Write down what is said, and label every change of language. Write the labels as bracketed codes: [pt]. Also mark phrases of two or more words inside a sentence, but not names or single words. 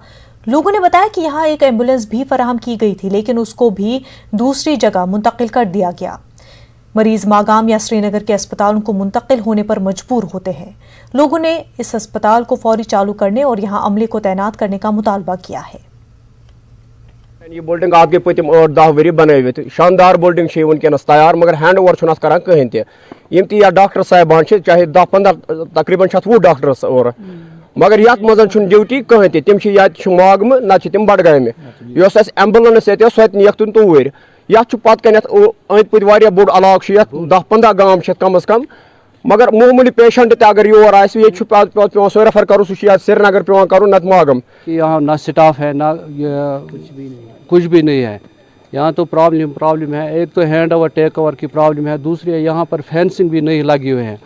[hi] लोगों ने बताया कि यहाँ एक एम्बुलेंस भी फराहम की गई थी, लेकिन उसको भी दूसरी जगह मुंतकिल कर दिया गया। मरीज मागाम या श्रीनगर के अस्पतालों को मुंतकिल होने पर मजबूर होते हैं। लोगों ने इस अस्पताल को फौरी चालू करने और यहाँ अमले को तैनात करने का मुतालबा किया है। [ks] ये बिल्डिंग आपके पतिम 8-10 वरी बनवित शानदार बिल्डिंग वनकस तैयार, मगर [en] hand over [ks] छुन करान कहीं तम ती डॉक्टर साहबान चाहे 10-15 तकरीबन 20 डॉक्टर्स और, मगर ये मज ड्यूटी कहीं तम मागम ना तम बडगाम एम्बुलेंस ये सो नियक तुन तूर ये पत अंद पुत बोड़ इलाक 10-15 गांव कम अज कम, मगर मामूली पेशेंट ते अगर योर पे सो रेफर कर श्रीनगर पे कर नत मागम। [hi] यहाँ ना स्टाफ है ना कुछ भी नहीं है। यहाँ तो प्रॉब्लम है। एक तो [en] hand over take over [hi] की प्रॉब्लम है, दूसरी है यहाँ पर फेंसिंग भी नहीं लगी हुई है।